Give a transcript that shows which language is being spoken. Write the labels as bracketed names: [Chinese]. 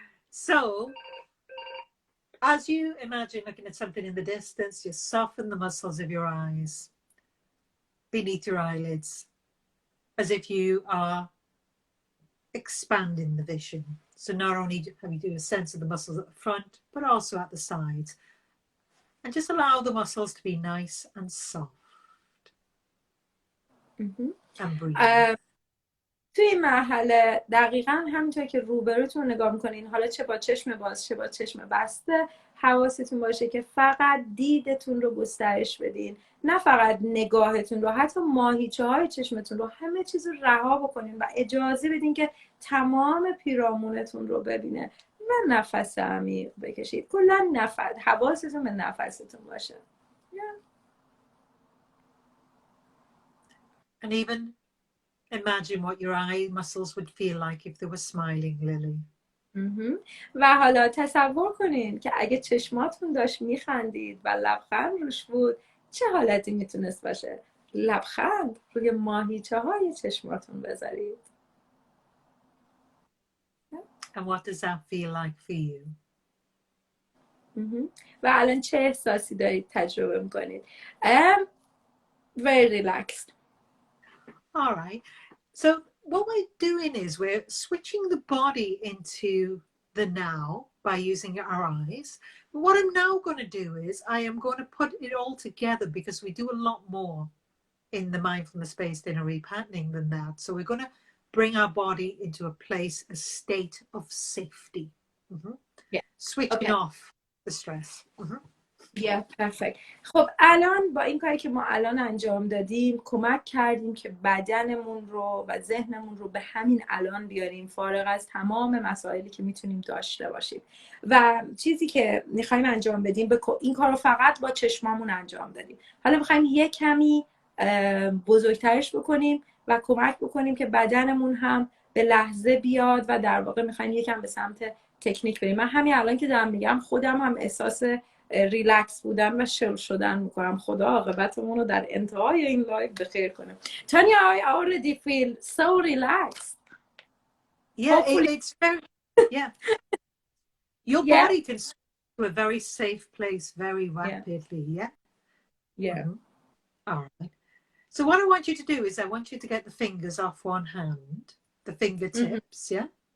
[English] So, as you imagine looking at something in the distance, just soften the muscles of your eyes beneath your eyelids as if you are expanding the vision. So not only have you do a sense of the muscles at the front, but also at the sides. And just allow the muscles to be nice and soft. And breathe. [Persian] توی این مرحله دقیقا همینطور که روبروتون نگاه میکنین، حالا چه با چشم باز چه با چشم بسته، حواستون باشه که فقط دیدتون رو گسترش بدین، نه فقط نگاهتون رو، حتی ماهیچه های چشمتون رو، همه چیز رو رها بکنین و اجازه بدین که تمام پیرامونتون رو ببینه و نفس عمیق بکشید. کلا حواستون به نفستون باشه. [English] And even imagine what your eye muscles would feel like if they were smiling, Lily. [Persian] و حالا تصور کنین که اگه چشماتون داشت میخندید و لبخند روش بود، چه حالتی میتونست باشه؟ لبخند روی ماهیچه های چشماتون بذارید. [English] And what does that feel like for you? [Persian] و الان چه احساسی دارید تجربه میکنید؟ [English] Very relaxed. All right. So what we're doing is we're switching the body into the now by using our eyes. But what I'm now going to do is I am going to put it all together because we do a lot more in the mindfulness-based inner repatterning than that. So we're going to bring our body into a place, a state of safety. Switching off the stress. Yeah, perfect. [Persian] خب الان با این کاری که ما الان انجام دادیم کمک کردیم که بدنمون رو و ذهنمون رو به همین الان بیاریم، فارغ از تمام مسائلی که میتونیم داشته باشیم. و چیزی که میخوایم انجام بدیم، این کار رو فقط با چشمامون انجام دادیم. حالا میخوایم یک کمی بزرگترش بکنیم و کمک بکنیم که بدنمون هم به لحظه بیاد و در واقع میخوایم یکم به سمت تکنیک بریم. من همین الان که دارم میگم خودم هم احساس ریلکس بودن و شل شدن میکنم. خدا عاقبتمون رو در انتهای این لایو بخیر کنه. [English] Tanya, I already feel so relaxed. Yeah, it's very, yeah. Your body can switch to a very safe place very rapidly, yeah? Yeah. All right. So what I want you to do is I want you to get the fingers off one hand, the fingertips, yeah?